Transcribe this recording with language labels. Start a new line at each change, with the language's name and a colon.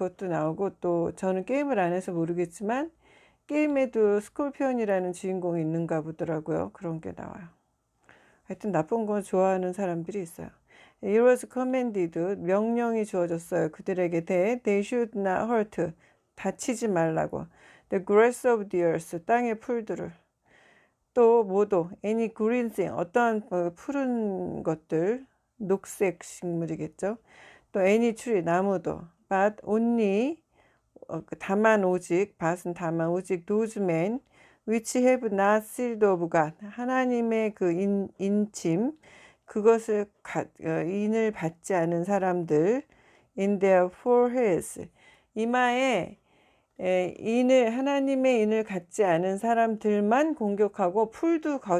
Korean: 그것도 나오고, 또 저는 게임을 안 해서 모르겠지만 게임에도 스콜피온이라는 주인공이 있는가 보더라고요. 그런 게 나와요. 하여튼 나쁜 거 좋아하는 사람들이 있어요.
English: It was commanded,
Korean: 명령이 주어졌어요. 그들에게
English: they should not hurt,
Korean: 다치지 말라고.
English: The grass of the earth,
Korean: 땅의 풀들을. 또 뭐도
English: any green thing,
Korean: 어떠한 푸른 것들, 녹색 식물이겠죠. 또
English: any tree,
Korean: 나무도.
English: But only,
Korean: 다만 오직, 밭은 다만 오직
English: those men which have not sealed of God,
Korean: 하나님의 그 인침, 그것을 인을 받지 않은 사람들,
English: in their foreheads,
Korean: 이마에 하나님의 인을 갖지 않은 사람들만 공격하고, 풀도